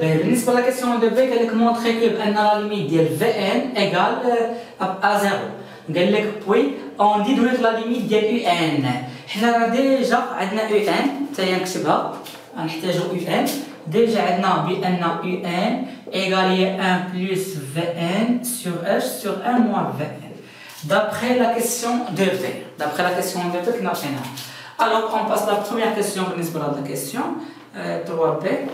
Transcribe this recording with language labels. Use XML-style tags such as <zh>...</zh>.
<fr>بالنسبة la question 2B</fr> <ar>قال لك</ar> <fr>montrer que بأن la limite ديال Vn égale à 0.</fr> <ar>قال لك</ar> <fr>puis on déduit la limite ديال Un.</fr> <ar>حنا راه ديجا عندنا Un حتى هي نكتبها غنحتاجو Un. ديجا عندنا بأن</ar> <fr>Un égale 1 plus Vn sur h sur 1 moins Vn. D'après la question 2B. D'après la question 2B</fr> <ar>كنا عطيناها.</ar> <fr>Alors on passe la première question</fr> <ar>بالنسبة لهاد</ar> <fr>la question 3B.</fr>